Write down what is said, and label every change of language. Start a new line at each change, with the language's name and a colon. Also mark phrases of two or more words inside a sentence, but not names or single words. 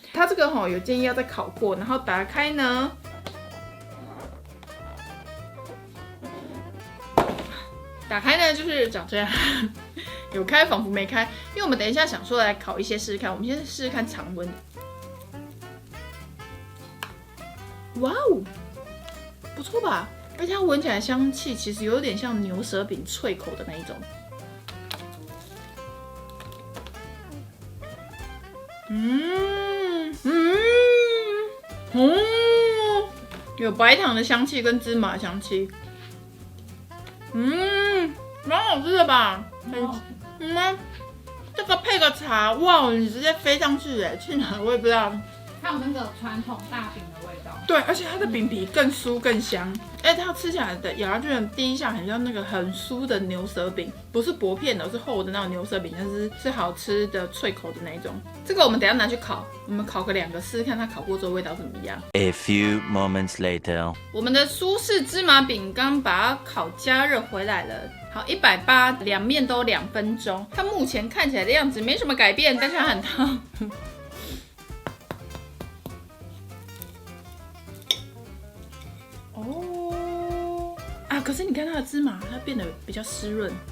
Chinese: 它這個有建議要再烤過，然後打開呢。打開呢就是長這樣，有開仿佛沒開，因為我們等一下想說來烤一些試試看，我們先試試看常溫。哇哦，不錯吧？而且它聞起來香氣其實有點像牛舌餅脆口的那一種。有白糖的香气跟芝麻的香气。蠻好吃的吧？這個配個茶，哇，你直接飛上去哎，去哪我也不知道。它有那個傳統大餅的味道。對，而且它的餅皮更酥更香，而且它吃起來的咬下去的第一下很像那個很酥的牛舌餅，不是薄片的，是厚的那種牛舌餅，但是好吃的脆口的那一種。這個我們等一下拿去烤，我們烤個2個試試看它烤過之後味道怎麼樣。
English: A few moments later，
Chinese: 我們的舒適芝麻餅剛把它烤加熱回來了。好，180，兩面都2分鐘。它目前看起來的樣子沒什麼改变，但是它很燙。哦，啊，可是你看它的芝麻，它变得比較濕潤。